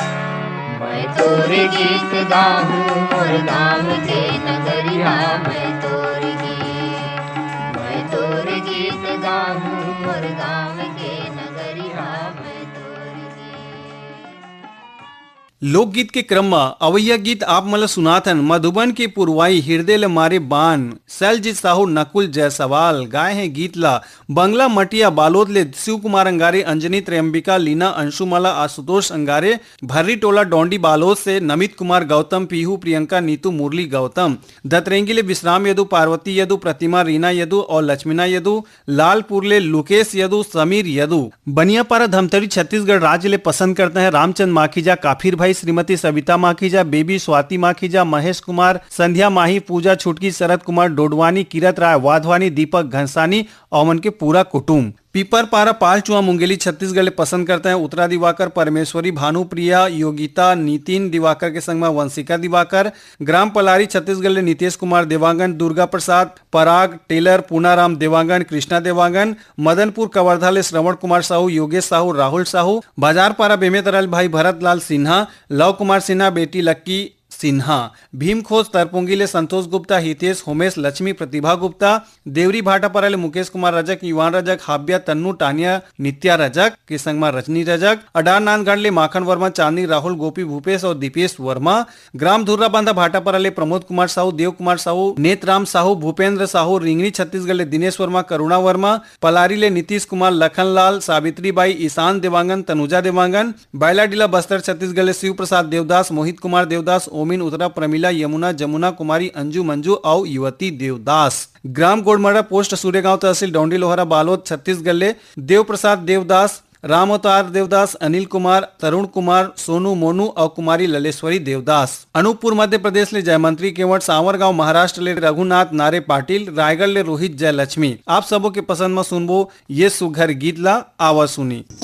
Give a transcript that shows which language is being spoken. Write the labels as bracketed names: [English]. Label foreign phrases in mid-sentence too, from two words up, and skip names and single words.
[Chhattisgarhi] मैं तोरे गीत गाहूँ मोर गाँव के नगरिया मैं तोरे गीत। मैं तोरे गीत गाहूँ मोर गाँव के नगरिया मैं तोरे गीत। लोकगीत के क्रम में अवैया गीत आप मला सुनाथन मधुबन के पुरवाई हृदय ल मारे बान शैलजीत साहू नकुल जायसवाल गाए हैं गीत ला बंगला मटिया बालोद ले शिव कुमार अंगारे अंजनी त्र्यंबिका लीना अंशुमाला आशुतोष अंगारे भर्री टोला डोंडी बालोद से नमित कुमार गौतम पीहू प्रियंका नीतू मुरली गौतम दतरेंगी ले विश्राम यदु पार्वती यदु प्रतिमा रीना यदु और लक्ष्मीना यदु लालपुर ले लुकेश यदु समीर यदु बनियापारा धमतरी छत्तीसगढ़ राज्य ले पसंद करते हैं रामचंद माखीजा काफिर भाई श्रीमती सविता माखीजा बेबी स्वाति माखीजा महेश कुमार संध्या माही पूजा छुटकी शरद कुमार डोडवानी किरत राय वाधवानी दीपक घनसानी और के पूरा कुटुंब पीपर पारा पाल चुआ मुंगेली छत्तीसगढ़ ले पसंद करते हैं उत्तरा दिवाकर परमेश्वरी भानुप्रिया योगिता नितिन दिवाकर के संग में वंशिका दिवाकर ग्राम पलारी छत्तीसगढ़ ले नितेश कुमार देवांगन दुर्गा प्रसाद पराग टेलर पूनाराम देवांगन कृष्णा देवांगन मदनपुर कवर्धा ले श्रवण कुमार साहू योगेश साहू राहुल साहू बाजार पारा बेमेतरल भाई भरत लाल सिन्हा लव कुमार सिन्हा बेटी लक्की सिन्हा भीम खोज तरपुंगी ले संतोष गुप्ता हितेश होमेश लक्ष्मी प्रतिभा गुप्ता देवरी भाटापारा ले मुकेश कुमार रजक युवान रजक हाब्या तन्नू टानिया नित्या रजक के संग में रजनी रजक अडार नांदगढ़ ले माखन वर्मा चांदनी राहुल गोपी भूपेश और दीपेश वर्मा ग्राम धुर्रा बांधा भाटापारा ले प्रमोद कुमार साहू देव कुमार साहू नेतराम साहू भूपेंद्र साहू रिंगनी छत्तीसगढ़ ले दिनेश वर्मा करुणा वर्मा पलारी ले नीतीश कुमार लखनलाल सावित्री बाई ईशान देवांगन तनुजा देवांगन बायलाडीला बस्तर छत्तीसगढ़ ले शिव प्रसाद देवदास मोहित कुमार देवदास ओमिन उत्तरा प्रमिला यमुना जमुना कुमारी अंजू मंजू और युवती देवदास ग्राम गोड़मरा पोस्ट सूर्यगांव तहसील डोंडी लोहरा बालोद छत्तीसगढ़ ले देव प्रसाद देवदास राम अवतार देवदास अनिल कुमार तरुण कुमार सोनू मोनू और कुमारी ललेश्वरी देवदास अनूपपुर मध्य प्रदेश ले जयमंत्री केवट सावरगांव महाराष्ट्र ले रघुनाथ नारे पाटिल रायगढ़ ले रोहित जयलक्ष्मी आप सबों के पसंद में सुनबो ये सुघर गीत ला आवाज सुनी।